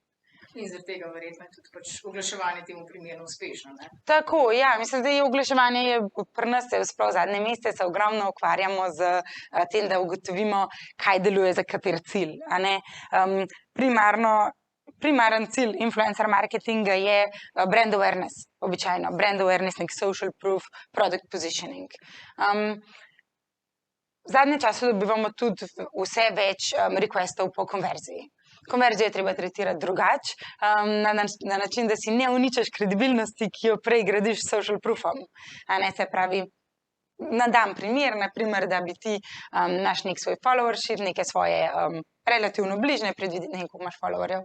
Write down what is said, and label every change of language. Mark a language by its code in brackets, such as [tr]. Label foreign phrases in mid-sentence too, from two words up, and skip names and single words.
[sl] In zaradi tega verjetno je tudi pač oglaševanje temu primerno uspešno, ne? Tako, ja, mislim, zdaj oglaševanje je pri nas, sploh zadnje mesece se ogromno ukvarjamo s tem, da ugotovimo, kaj deluje za kateri cilj, a ne. Primaren cilj [en] influencer marketinga [sl] je [en] brand awareness, [sl] običajno. [en] Brand awareness, neki social proof, product positioning. [sl] V zadnjem času dobivamo tudi vse več requestov po konverziji. Konverzijo je treba tretirati drugače, na način, da si ne uničiš kredibilnosti, ki jo prej gradiš s [en] social proofom, [sl] a ne. Se pravi, dam primer, na primer, da bi ti imaš neki svoj followership, neke svoje relativno bližnje, predvidi, ne vem, koliko imaš followerjev.